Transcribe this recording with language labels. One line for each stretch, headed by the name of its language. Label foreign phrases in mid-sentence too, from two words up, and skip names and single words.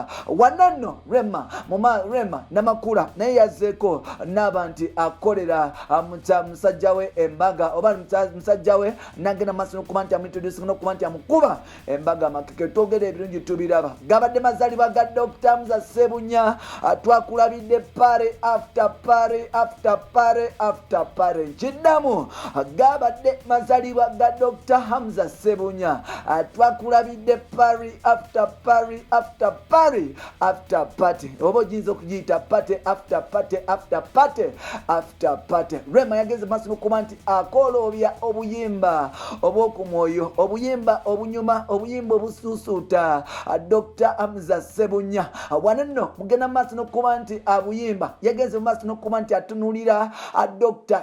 Ganda: Wananno Rema Namakula naye yazzeeko n'aba nti akolera musajja we embaga oba musajja we nagenda maaso n'okuba nti amuintroducing n'okuba nti amukuba embaga amakeke. Twogera ebirungi tubiraba. Gabadde mazaalibwa ga Dr.
English: Musa Sebunya twakulabidde party after party after party after party.
Ganda: Nkidamu gabadde mazalibwa ga Dr. Hamza Ssebunya.
English: Twakulabidde party after party after party after party.
Ganda: Oba oyinza okugiyita
English: party after party after party after party.
Ganda: Rema yageze maaso n'okuba nti akooloobya obuyimba obw'okumwoyo, obuyimba obunyuma, obuyimba obusuusuuta Dr. Hamza Ssebunya. Wano nno mugenda maaso n'okuba nti abuyimba yageze maaso n'okuba nti atunulira Dr.